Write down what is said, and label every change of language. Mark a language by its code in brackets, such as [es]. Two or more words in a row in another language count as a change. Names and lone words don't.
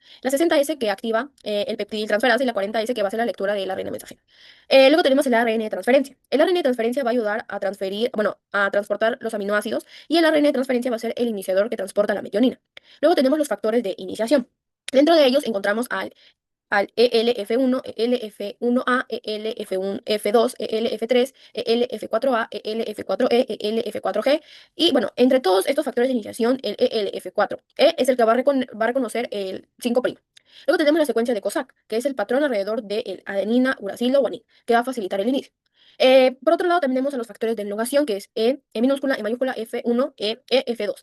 [es] La 60S que activa el peptidiltransferasa y la 40S que va a hacer la lectura del ARN mensajero. Luego tenemos el ARN de transferencia. El ARN de transferencia va a ayudar a transferir, bueno, a transportar los aminoácidos y el ARN de transferencia va a ser el iniciador que transporta la metionina. Luego tenemos los factores de iniciación. Dentro de ellos encontramos al ELF1, ELF1A, ELF1, F2, ELF3, ELF4A, ELF4E, ELF4G. Y bueno, entre todos estos factores de iniciación, el ELF4E es el que va a reconocer el 5'. Luego tenemos la secuencia de COSAC, que es el patrón alrededor del adenina, uracilo, guanina, que va a facilitar el inicio. Por otro lado, también tenemos a los factores de elongación, que es E minúscula, E mayúscula, F1, F2.